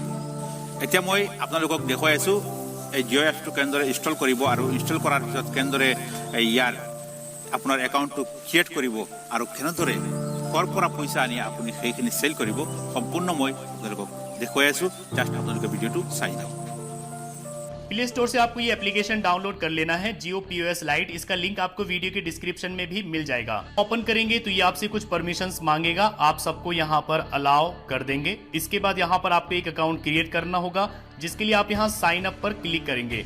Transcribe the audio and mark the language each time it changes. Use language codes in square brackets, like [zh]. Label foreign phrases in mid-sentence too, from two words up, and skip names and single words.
[as] এতিয়া মই আপোনালোকক দেখুৱাই আছোঁ এই জিঅ' এপছটো কেনেদৰে ইনষ্টল কৰিব আৰু ইনষ্টল কৰাৰ পিছত কেনেদৰে ইয়াৰ আপোনাৰ একাউণ্টটো ক্ৰিয়েট কৰিব আৰু কেনেদৰে ক'ৰ পৰা পইচা আনি আপুনি সেইখিনি চেল কৰিব, সম্পূৰ্ণ মই আপোনালোকক দেখুৱাই আছোঁ। জাষ্ট আপোনালোকে ভিডিঅ'টো চাই যাওক। [hi] प्ले स्टोर से आपको ये एप्लीकेशन डाउनलोड कर लेना है जियो पीओएस लाइट। इसका लिंक आपको वीडियो के डिस्क्रिप्शन में भी मिल जाएगा। ओपन करेंगे तो ये आपसे कुछ परमिशंस मांगेगा, आप सबको यहाँ पर अलाउ कर देंगे। इसके बाद यहाँ पर आपको एक अकाउंट क्रिएट करना होगा जिसके लिए आप यहाँ साइन अप पर क्लिक करेंगे।